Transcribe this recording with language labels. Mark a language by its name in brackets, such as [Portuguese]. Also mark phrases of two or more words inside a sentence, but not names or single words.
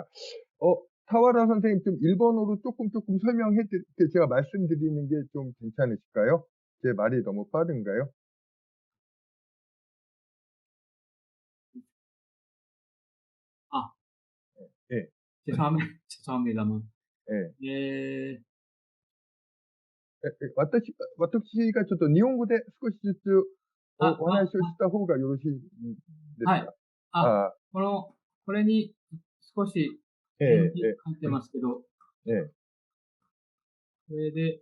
[Korean] 타와라 선생님 좀 일본어로 조금 설명해 드릴게요. 제가 말씀드리는 게 좀 괜찮으실까요? 제 말이 너무 빠른가요? 예, 죄송합니다만. 예. [Japanese] えー、私がちょっと日本語で少しずつお話をした方がよろしいですか？はい。これに少し返事書いてますけど、それで、